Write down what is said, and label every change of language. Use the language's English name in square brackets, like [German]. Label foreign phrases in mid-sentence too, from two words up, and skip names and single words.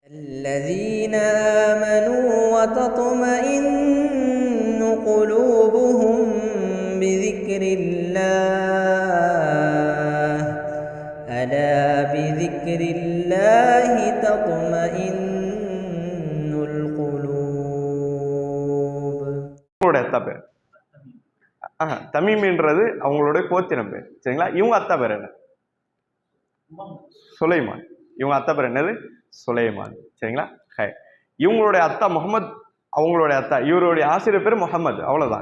[Arabic] الذين آمنوا وتطمئن قلوبهم بذكر الله ألا بذكر الله تطمئن القلوب. [Tamil] அத்தா பேர் தமீம்ன்றது அவங்களுடைய கோத்திரம் பேர். சரிங்களா? இவங்க அத்தா பேர் என்ன? சுலைமான். இவங்க அத்தா பேர் என்னது? சுலைமான். சரிங்களா? இவங்களுடைய அத்தா முகமது, அவங்களுடைய அத்தா, இவருடைய ஆசிரியர் பேர் முகமது, அவ்வளவுதான்.